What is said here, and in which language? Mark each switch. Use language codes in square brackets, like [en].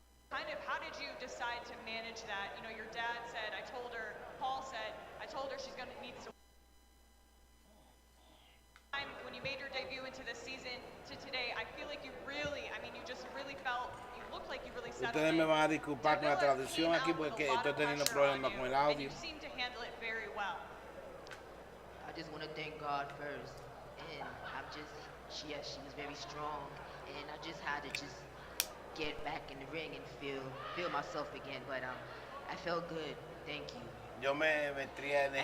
[en] Kind of, how did you decide to manage that? You know, your dad said, Paul said, I told her she's going to need some time. When you made your debut into the season to today, I feel like you really, I mean, you just really felt, you looked like you really settled [es] Ustedes [en] in. [es] me van a disculpar con la traducción aquí porque estoy teniendo problemas con el audio. [en] You seem to handle it very well. I just want to thank God first, and she was very strong, and I just had to get back in the ring and feel myself again, but I felt good. Thank you. [es] Yo me metí en el